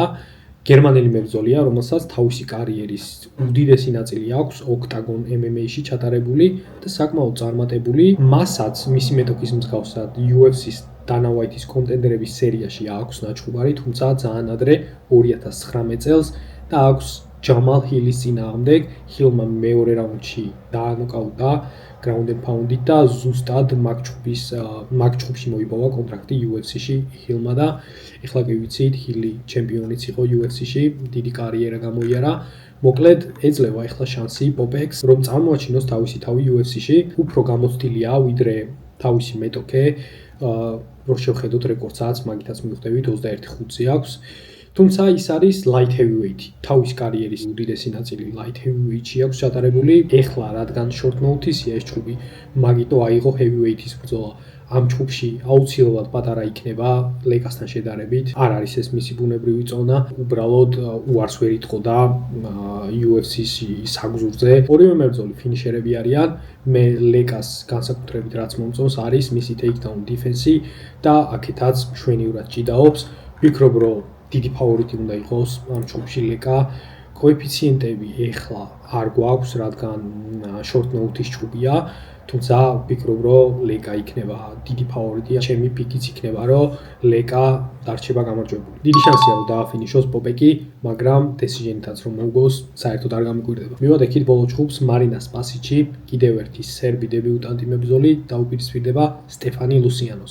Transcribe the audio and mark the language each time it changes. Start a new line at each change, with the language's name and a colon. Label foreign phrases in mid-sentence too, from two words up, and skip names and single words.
Georgian: გერმანელი მებრძოლია, რომელსაც თავისი კარიერის უდიდესი ნაწილი აქვს ოქტაგონ MMA-ში ჩატარებული და საკმაოდ წარმატებული. მასაც მისი მეტოქის მსგავსად UFC-ს დანა ვაითის კონტენდერების სერიაში აქვს ნაჩხუბარი, თუმცა ძალიან ადრე 2019 წელს და აქვს ჯამალ ჰილის წინააღმდეგ. ჰილმა მეორე რაუნდში დაანოკაუტა
English: ground and pound-ით
Georgian: და ზუსტად მაგ ჩხუბში მოიპოვა კონტრაქტი UFC-ში ჰილმა და ეხლა კი ვიცით, ჰილი ჩემპიონიც იყო UFC-ში, დიდი კარიერა გამოიარა. მოკლედ ეძლევა ეხლა შანსი პოპექს, რომ წარმოაჩინოს თავისი თავი UFC-ში. უფრო გამოცდილია ვიდრე თავისი მეტოქე, რომ შევხედოთ რეკორდსაც, მაგითაც მივხვდებით 21-5-ზე აქვს. თუმცა ის არის
English: light heavyweight.
Georgian: თავის კარიერის უდიდესი ნაწილი
English: light heavyweight-ში
Georgian: აქვს ჩატარებული. ეხლა რადგან
English: short notice-ია
Georgian: ეს ჩხუბი, მაგიტო აიღო heavyweight-ის ბრძოლა. ამ ჩხუბში აუცილებლად პატარა იქნება ლეკასთან შედარებით. არ არის ეს მისი ბუნებრივი წონა. უბრალოდ უარს ვერ იტყოდა UFC-ში საგზურზე. ორივე მებრძოლი ფინიშერები არიან. მე ლეკას განსაკუთრებით რაც მომწონს არის მისი
English: takedown defense-ი
Georgian: და აქეთაც მშვენივრად ჭიდაობს. ვფიქრობ, რომ დიდი ფავორიტი უნდა იყოს ამ ჩხუბში ლეკა. კოეფიციენტები ეხლა არ გვაქვს, რადგან
English: short notice
Georgian: ჩხუბია, თუმცა ვფიქრობ, რომ ლეკა იქნება დიდი ფავორიტი. ჩემი პიკიც იქნება, რომ ლეკა დარჩება გამარჯვებული. დიდი შანსია, რომ დააფინიშოს პოპეკი, მაგრამ decision-ითაც რომ მოუგოს, საერთოდ არ გამიკვირდება. მივადექით ბოლო ჩხუბს მარინა სპასიჩი, კიდევ ერთი სერბი დებიუტანტი მებრძოლი დაუპირისპირდება სტეფანი ლუსიანოს.